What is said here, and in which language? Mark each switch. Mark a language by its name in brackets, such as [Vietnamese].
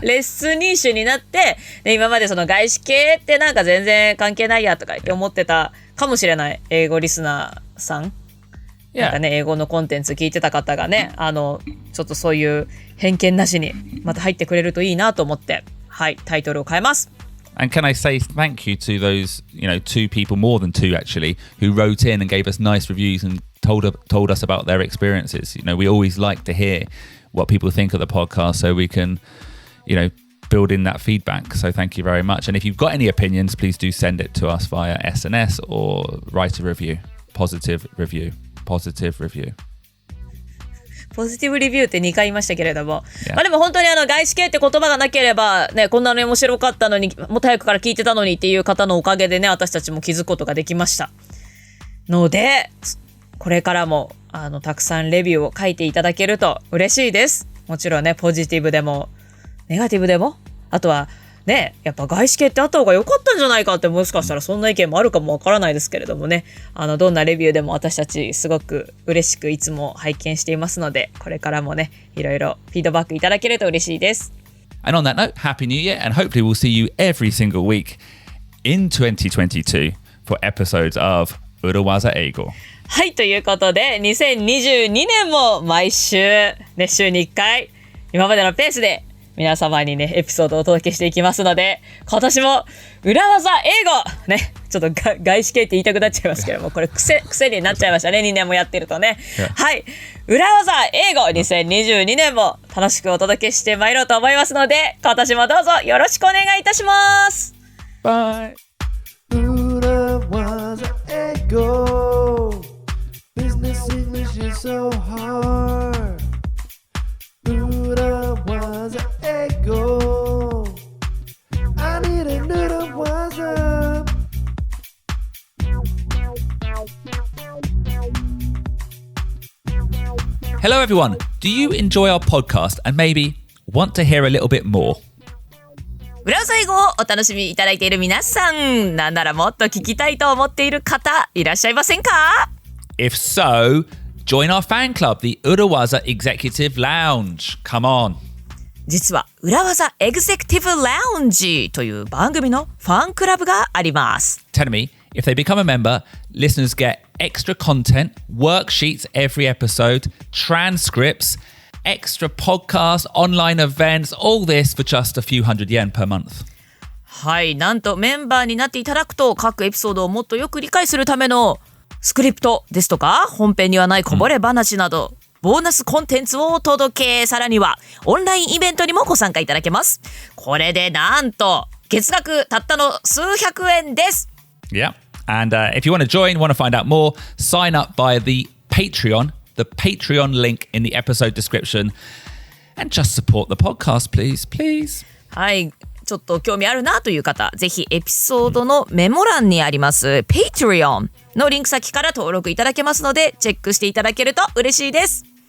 [English] less niche [Japanese] になって、今までその外資系ってなんか全然関係ないやとか言って思ってたかもしれない英語リスナーさん。なんかね、英語のコンテンツ聞いてた方がね、ちょっとそういう偏見なしにまた入ってくれるといいなと思って、はい、タイトルを変えます。 [English] And can I say thank you to those, two people, more than two actually, who wrote in and gave us nice reviews and told us about their experiences. We always like to hear what people think of the podcast so we can, build in that feedback. So thank you very much. And if you've got any opinions, please do send it to us via SNS or write a review, positive review. positive review. [Japanese] ポジティブレビューって2回言いましたけれども、 [English] Yeah. [Japanese] まあでも本当に外資系って言葉がなければね、こんなに面白かったのに、もっと早くから聞いてたのにっていう方のおかげでね、私たちも気づくことができましたので、これからもたくさんレビューを書いていただけると嬉しいです。もちろんね、ポジティブでもネガティブでも、あとはね、やっぱ外資系ってあった方が良かったんじゃないかって、もしかしたらそんな意見もあるかもわからないですけれどもね、どんなレビューでも私たちすごく嬉しくいつも拝見していますので、これからもね、いろいろフィードバックいただけると嬉しいです。 And on that note, Happy New Year, and hopefully we'll see you every single week in 2022 for episodes of 裏技英語。はい、ということで2022年も毎週、ね、週に1回今までのペースで皆様にねエピソードをお届けしていきますので、今年も裏技英語ね、ちょっと外資系って言いたくなっちゃいますけども、これ癖になっちゃいましたね、2年もやってるとね。はい、裏技英語2022年も楽しくお届けしてまいろうと思いますので、今年もどうぞよろしくお願いいたします。 [English] Bye. 裏技英語 Business English is so hard 裏技英語 I need a new 裏技 Hello everyone. Do you enjoy our podcast and maybe want to hear a little bit more? [Japanese] 裏技英語をお楽しみいただいている皆さん、なんならもっと聞きたいと思っている方いらっしゃいませんか？ [English] If so, join our fan club, the 裏技 Executive Lounge. Come on. [Japanese] 実は裏技エグゼクティブラウンジという番組のファンクラブがあります。 [English] Tell me, if they become a member, listeners get extra content, worksheets every episode, transcripts, extra podcasts, online events, all this for just a few hundred yen per month. [Japanese] はい、なんとメンバーになっていただくと、各エピソードをもっとよく理解するためのスクリプトですとか、本編にはないこぼれ話など、ボーナスコンテンツをお届け、さらにはオンラインイベントにもご参加いただけます。これでなんと月額たったの数百円です。 [English] Yeah. And if you want to join, want to find out more, sign up via the Patreon link in the episode description, and just support the podcast, please. [Japanese] はい、ちょっと興味あるなという方、ぜひエピソードのメモ欄にあります Patreon のリンク先から登録いただけますので、チェックしていただけると嬉しいです。